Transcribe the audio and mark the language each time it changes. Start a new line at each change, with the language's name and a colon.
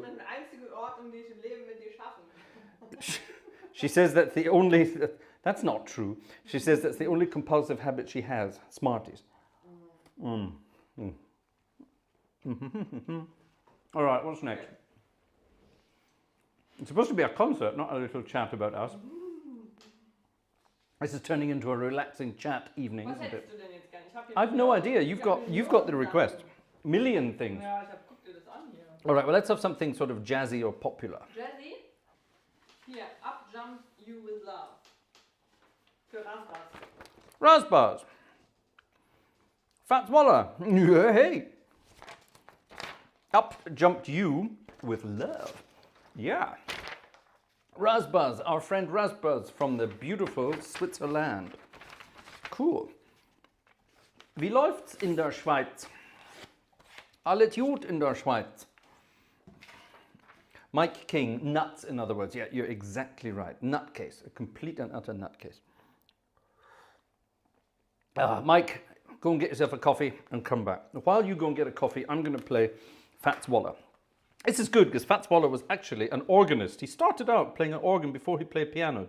German: Das ist die einzige Ordnung, die ich im Leben mit dir schaffen.
English: She says that's the only. That's not true. She says that's the only compulsive habit she has. Smarties. Mm. Mm. All right, what's next? It's supposed to be a concert, not a little chat about us. This is turning into a relaxing chat evening,
German: Was
English: isn't it?
German: hättest du denn jetzt gern? Ich hab hier
English: I've no idea. You've got the request. Million things.
German: Ja, guck dir das an hier.
English: All right, well, let's have something sort of jazzy or popular.
German: Jazzy? Hier, Up Jump You With Love. Für Rastas.
English: Raspberries. Fats Waller. Yeah, hey. Up jumped you with love. Yeah. Raspberries, our friend Raspberries from the beautiful Switzerland. Cool.
German: Wie läuft's in der Schweiz? Alles gut in der Schweiz.
English: Mike King, nuts in other words. Yeah, you're exactly right. Nutcase, a complete and utter nutcase. Mike, go and get yourself a coffee and come back. While you go and get a coffee, I'm going to play Fats Waller. This is good because Fats Waller was actually an organist. He started out playing an organ before he played piano.